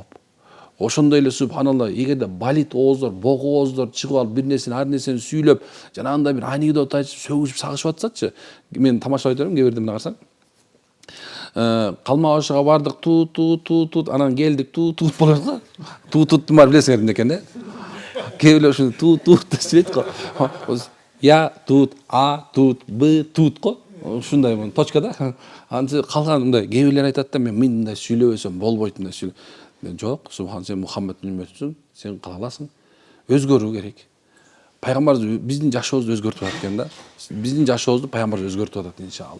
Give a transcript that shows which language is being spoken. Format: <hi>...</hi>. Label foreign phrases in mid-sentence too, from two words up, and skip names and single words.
<ky>Ошондой эле субханалла, эгерде балит ооздор, бок ооздор чыгып алып бир нерсени, ар нерсени сүйлөп, жанагындай бир анекдот айтып, сөгүшүп, сагышып атсачы, мен тамашалай берем, кээ бирде мына карасаң. Калма башыга бардык, тут, анан келдик, тут болот го. Туттун баары билесиңер эмне экен, кээ бирлер ушуну тут деп сүйлөйт го.</ky> <ru>Я тут, а тут, б тут го.</ru> <ky>Ушундай точка да. Антип калган мындай кээ бирлер айтат да, мен мындай сүйлөбөсөм болбойт мындай сүйлөп. Жок, субхан, сен Мухаммедтин үммөтүсүң, сен кыла аласың. Өзгөрүү керек. Пайгамбарыбыз биздин жашообузду өзгөртүп атат экен да. Биздин жашообузду пайгамбарыбыз өзгөртүп атат иншалла.</ky>